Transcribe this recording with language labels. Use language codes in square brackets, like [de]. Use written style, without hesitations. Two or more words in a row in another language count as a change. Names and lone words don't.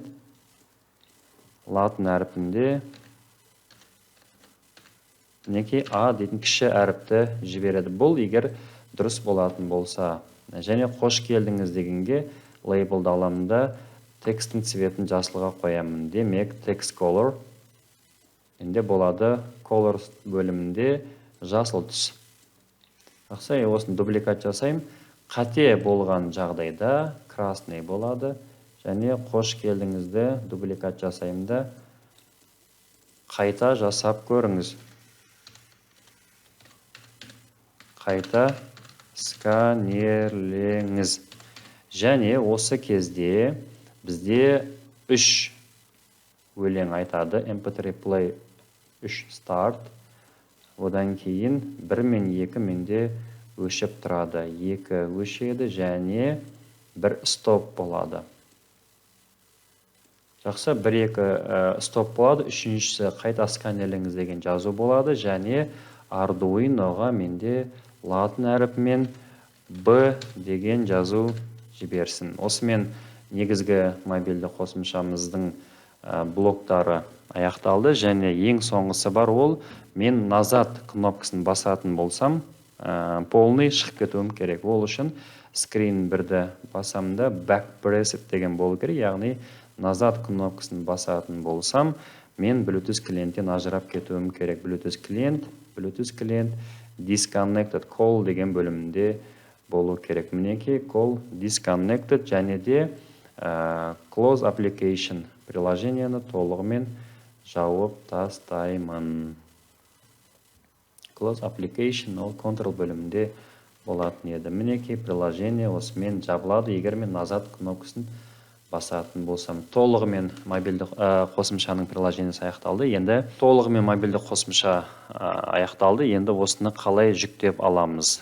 [kk] Латын әріпінде мінекей A дейтін кіші әріпті жібереді. Бұл егер дұрыс болатын болса. Және қош келдіңіз дегенге лейблді аламында текстің цветін жасылға қоямын. Демек, [en] text color. [kk] Енді болады color бөлімінде жасыл түс. Жақсы, осыны дубликат жасайым. Қате болған жағдайда красный болады. Және қош келдіңізді дубликат жасайымда қайта жасап көріңіз. Қайта сканерлеңіз. Және осы кезде бізде 3 өлең айтады. [en] MP3 play 3 start. [kk] Одан кейін 1 мен 2 менде өшіп тұрады. 2 өшеді және 1 стоп болады. Жақсы, 1-2 стоп болады. Үшіншісі қайта сканерлеңіз деген жазу болады. Және Arduino'ға менде латын әріпімен B деген жазу жіберсін. Осымен негізгі мобильді қосымшамыздың блоктары аяқталды. Және ең соңғысы бар, ол мен назад кнопкасын басатын болсам, полный шығып кетуім керек. Ол үшін screen 1-ді басамда [en] back pressed [kk] деген болу керек. Яғни назад кнопкасын басатын болсам, мен Bluetooth клиенттен ажырап кетуім керек. Bluetooth клиент [en] disconnected call [kk] деген бөлімінде болу керек. Мінекей [en] call disconnected [kk] және де [en] close application [kk] приложениені толығымен жауып тастаймын. [en] Close application [kk] ол control бөлімінде болатын еді. Мінекей приложение осымен жабылады, егер мен назад кнопкасын басатын болсам. Толығымен мобильді қосымшаның приложениесі аяқталды. Енді толығымен мобильді қосымша аяқталды. Енді осыны қалай жүктеп аламыз?